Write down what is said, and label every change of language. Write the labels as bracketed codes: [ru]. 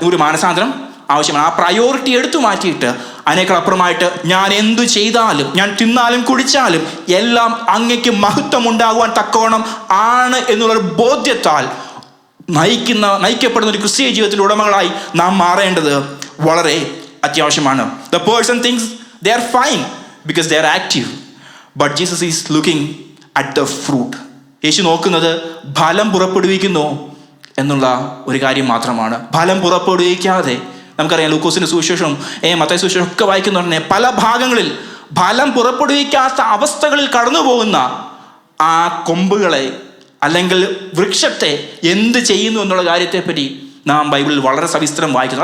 [ml] ഒരു മാനസാന്തരം ആവശ്യമാണ്. ആ പ്രയോറിറ്റി എടുത്തു മാറ്റിയിട്ട് അതിനേക്കാൾ അപ്പുറമായിട്ട് ഞാൻ എന്തു ചെയ്താലും, ഞാൻ തിന്നാലും കുടിച്ചാലും എല്ലാം അങ്ങയ്ക്ക് മഹത്വം ഉണ്ടാകുവാൻ തക്കവണ്ണം ആണ് എന്നുള്ളൊരു ബോധ്യത്താൽ നയിക്കപ്പെടുന്ന ഒരു ക്രിസ്തീയ ജീവിതത്തിൽ ഉടമകളായി നാം മാറേണ്ടത് വളരെ അത്യാവശ്യമാണ്. [en] The person thinks they are fine because they are active, but Jesus is looking at the fruit. [ml] യേശു നോക്കുന്നത് ഫലം പുറപ്പെടുവിക്കുന്നു എന്നുള്ള ഒരു കാര്യം മാത്രമാണ്. ഫലം പുറപ്പെടുവിക്കാതെ, നമുക്കറിയാം ലൂക്കോസിന്റെ സുവിശേഷം മത്തായി സുവിശേഷം ഒക്കെ വായിക്കുന്നുണ്ടെ പല ഭാഗങ്ങളിൽ ഫലം പുറപ്പെടുവിക്കാത്ത അവസ്ഥകളിൽ കടന്നു പോകുന്ന ആ കൊമ്പുകളെ അല്ലെങ്കിൽ വൃക്ഷത്തെ എന്ത് ചെയ്യുന്നു എന്നുള്ള കാര്യത്തെപ്പറ്റി നാം ബൈബിളിൽ വളരെ സവിസ്തരം വായിക്കുന്നു.